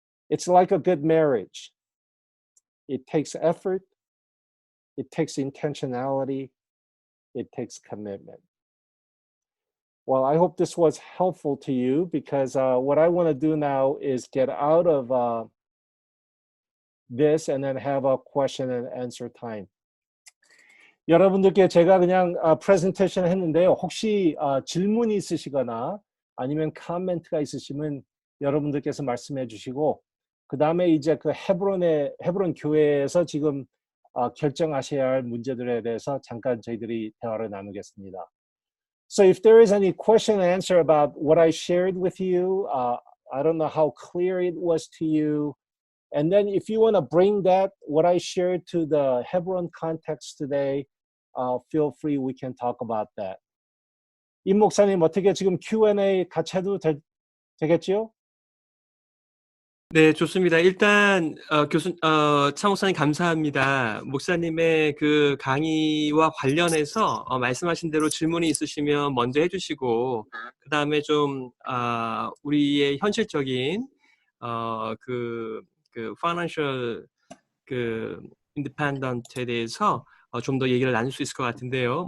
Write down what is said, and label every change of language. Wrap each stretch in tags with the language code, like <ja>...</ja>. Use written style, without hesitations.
<en>It's like a good marriage. It takes effort, it takes intentionality, it takes commitment. Well, I hope this was helpful to you, because what I want to do now is get out of this and then have a question and answer time.</en> <ko>여러분들께 제가 그냥 프레젠테이션 했는데요. 혹시 질문이 있으시거나 아니면 코멘트가 있으시면 여러분들께서 말씀해 주시고, 그 다음에 이제 그 헤브론 교회에서 지금 결정하셔야 할 문제들에 대해서 잠깐 저희들이 대화를 나누겠습니다.</ko> <en>So if there is any question and answer about what I shared with you, I don't know how clear it was to you. And then if you want to bring that, what I shared, to the Hebron context today, feel free, we can talk about that.</en> <ko>임 목사님, 어떻게 지금 Q&A 같이 해도 되겠지요? 네, 좋습니다. 일단 차 목사님 감사합니다. 목사님의 그 강의와 관련해서 말씀하신 대로 질문이 있으시면 먼저 해주시고, 그 다음에 좀 우리의 현실적인 그</ko> <en>financial</en> <ko>그</ko> <en>independent</en> <ko>에 대해서 좀 더 얘기를 나눌 수 있을 것 같은데요.</ko>